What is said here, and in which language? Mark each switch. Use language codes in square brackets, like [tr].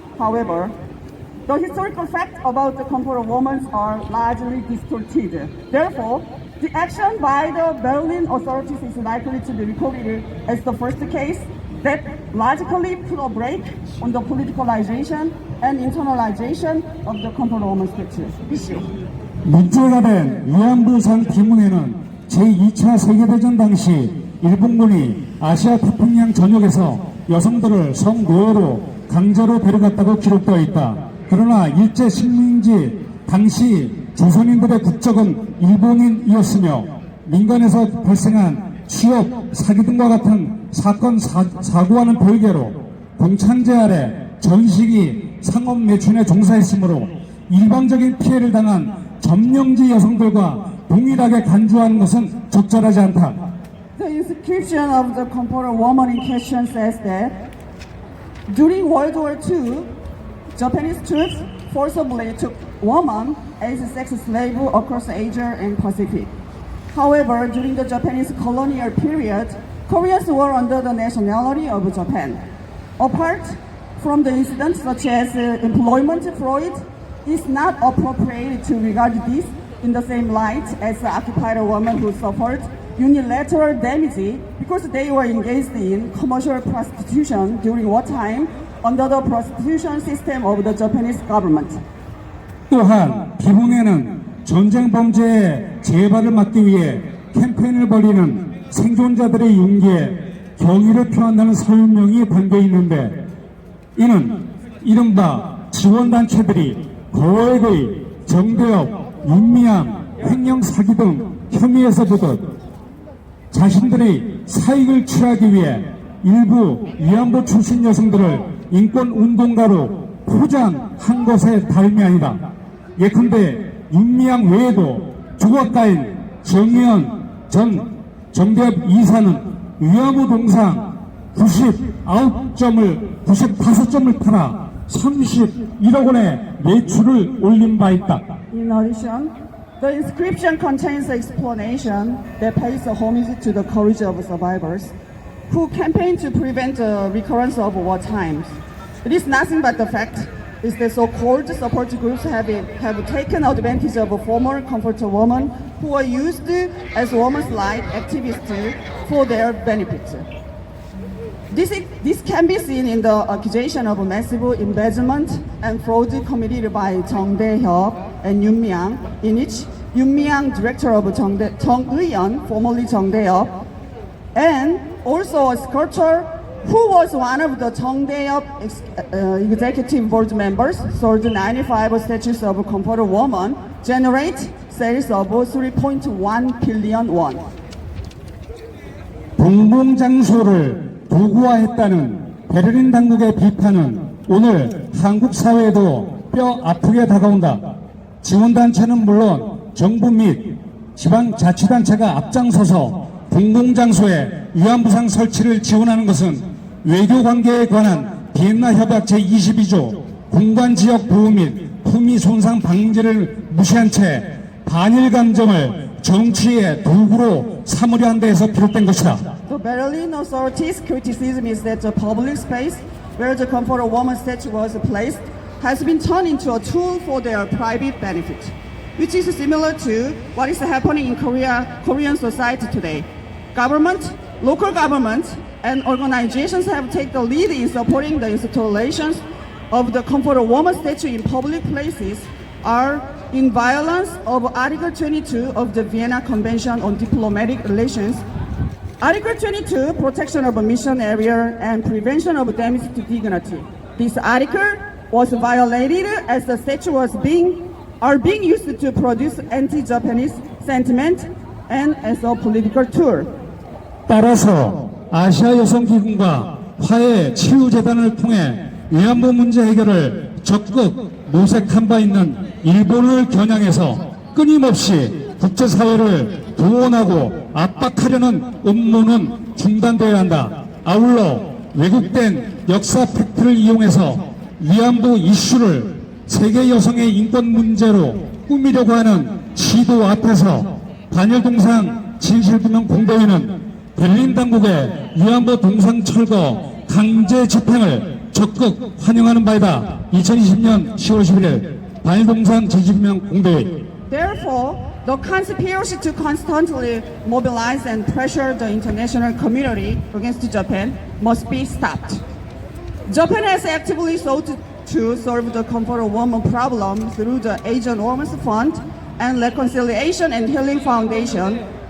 [en] However, the historical facts about the comfort of women are largely distorted. Therefore, the action by the Berlin authorities is likely to be recorded as the first case that logically put a brake on the politicalization and internalization of the comfort of women issue. [ko] 문제가 된 위안부상 비문에는 제2차 세계대전 당시 일본군이 아시아 태평양 전역에서 여성들을 성노예로 강제로 데려갔다고 기록되어 있다. 그러나 일제 식민지 당시 조선인들의 국적은 일본인이었으며 민간에서 발생한 취업, 사기 등과 같은 사건, 사고와는 별개로 공창제 아래 전식이 상업 매춘에 종사했으므로 일방적인 피해를 당한 점령지 여성들과 동일하게 간주하는 것은 적절하지 않다. [en] The inscription of the comfort woman in question says that during World War II, Japanese troops forcibly took women as sex slaves across Asia and Pacific. However, during the Japanese colonial period, Koreans were under the nationality of Japan. Apart from the incidents such as employment fraud, it's not appropriate to regard this in the same light as the occupied women who suffered unilateral damage because they were engaged in commercial prostitution during wartime under the prostitution system of the Japanese government. [ko] 또한 비문에는 전쟁 범죄의 재발을 막기 위해 캠페인을 벌이는 생존자들의 용기에 경의를 표한다는 설명이 담겨 있는데 이는 이른바 지원단체들이 거액의 정대협, 윤미향, 횡령 사기 등 혐의에서 보듯 자신들의 사익을 취하기 위해 일부 위안부 출신 여성들을 인권운동가로 포장한 것의 다름이 아니다. 예컨대 윤미향 외에도 조각가인 정의연 전 정대협 이사는 위안부 동상 95점을 팔아 31억 원의 매출을 올린 바 있다. [en] In addition, the inscription contains an explanation that pays homage to the courage of survivors who campaigned to prevent the recurrence of war times. It is nothing but the fact is that so-called support groups have taken advantage of former comfort women who were used as women's rights activists for their benefit. This can be seen in the accusation of massive embezzlement and fraud committed by Jung Dae-hyuk and Yoon Mi-young, in which Yoon Mi-young, director of Jung Eun, formerly Jung Dae-hyuk, and also a sculptor who was one of the Jung Dae-hyuk executive board members, sold 95 statues of comfort woman, generate sales of 3.1 billion won. [ko] 공공장소를 도구화했다는 베를린 당국의 비판은 오늘 한국 사회에도 뼈 아프게 다가온다. 지원단체는 물론 정부 및 지방자치단체가 앞장서서 공공장소에 위안부상 설치를 지원하는 것은 외교관계에 관한 비엔나 협약 제22조 공간지역 보호 및 품위 손상 방지를 무시한 채 반일 감정을 정치의 도구로 삼으려 한 데에서 비롯된 것이다. [en] The Berlin authorities' criticism is that the public space where the comfort woman statue was placed has been turned into a tool for their private benefit, which is similar to what is happening in Korean society today. Government, local government, and organizations have taken the lead in supporting the installations of the Comfort of Woman statue in public places are in violence of Article 22 of the Vienna Convention on Diplomatic Relations. Article 22, protection of a mission area and prevention of damage to dignity. This article was violated as the statue was being used to produce anti-Japanese sentiment and as a political tool. [ko] 따라서 아시아 여성기금과 화해 치유재단을 통해 위안부 문제 해결을 적극 모색한 바 있는 일본을 겨냥해서 끊임없이 국제사회를 도원하고 압박하려는 음모는 중단되어야 한다. 아울러 왜곡된 역사 팩트를 이용해서 위안부 이슈를 세계 여성의 인권 문제로 꾸미려고 하는 시도 앞에서 반일 동상 진실규명 공동회는 베를린 당국의 위안부 동상 철거 강제 집행을 적극 환영하는 바이다. 2020년 10월 11일 반일 동상 진실규명 공동회. [en] Therefore, the conspiracy to constantly mobilize and pressure the international community against Japan must be stopped. Japan has actively sought to solve the Comfort of Woman problem through the Asian Women's Fund and Reconciliation and Healing Foundation.